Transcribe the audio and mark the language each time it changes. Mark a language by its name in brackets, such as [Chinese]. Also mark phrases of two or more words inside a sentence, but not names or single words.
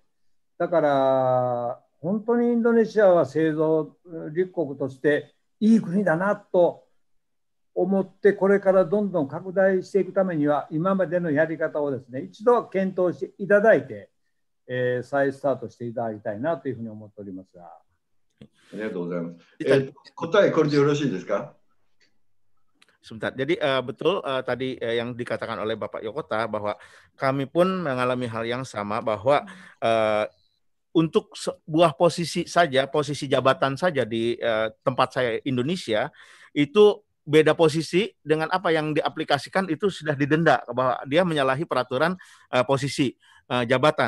[Japanese] だから本当にインドネシアは製造立国としていい国だなと思って、これからどんどん拡大していくためには今までのやり方をですね、一度検討していただいて、再スタートしていただきたいなというふうに思っておりますが。ありがとうございます。答えこれでよろしいですか? [Indonesian] Sebentar. Jadi betul tadi yang dikatakan oleh Bapak Yokota bahwa kami pun mengalami hal yang sama, bahwa untuk sebuah posisi jabatan saja di tempat saya Indonesia itu beda posisi dengan apa yang diaplikasikan itu sudah didenda, bahwa dia menyalahi peraturan posisi jabatan.